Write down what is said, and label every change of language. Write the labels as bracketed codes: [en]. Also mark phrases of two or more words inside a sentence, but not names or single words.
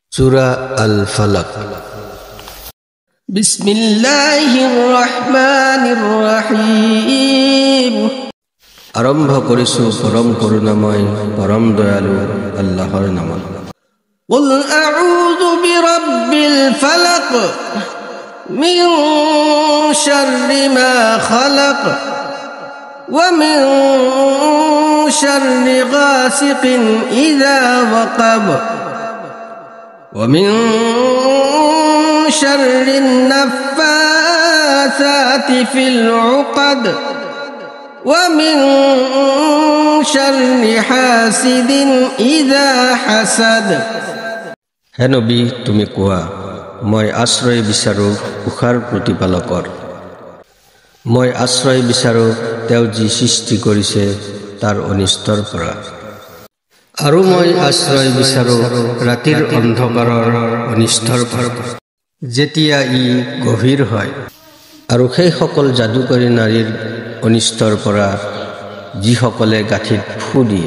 [as] সূরা আল ফালাক। [ar] بسم الله الرحمن الرحيم. [as] আরম্ভ কৰিছো পৰম করুণাময় পৰম দয়ালু আল্লাহৰ নামত। [ar] قل أعوذ برب الفلق من شر ما خلق ومن شر غاسق إذا وقب ومن شر النفاثات في العقد ومن شر حاسد إذا حسد. [as] হে নবী, তুমি কোৱা, মই আশ্ৰয় বিচাৰো উষাৰ প্ৰতিপালকৰ। মই আশ্ৰয় বিচাৰো তেওঁ যি সৃষ্টি কৰিছে তাৰ অনিষ্টৰ পৰা। আৰু মই আশ্ৰয় বিচাৰো ৰাতিৰ অন্ধকাৰৰ অনিষ্টৰ পৰা, যেতিয়া ই গভীৰ হয়, আৰু সেই সকল যাদুকৰী নাৰীৰ অনিষ্টৰ পৰা যিসকলে গাঁঠিত ফু দিয়ে।